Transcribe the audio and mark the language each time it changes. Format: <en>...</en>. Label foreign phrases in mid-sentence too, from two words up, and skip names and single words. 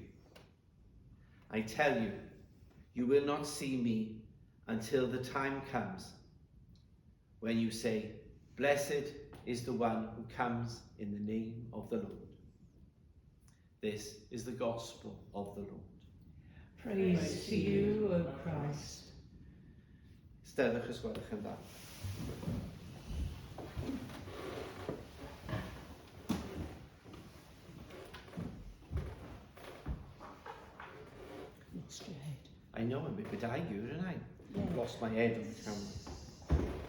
<en>I tell you, you will not see me until the time comes when you say, 'Blessed is the one who comes in the name of the Lord.'" This is the gospel of the Lord. Praise to you, O Christ.</en> <cy>Steddwch os gwelwch yn dda.</cy> <en>Lost your head. I know, I'm a bit agur, and I've lost my head on the camera.</en>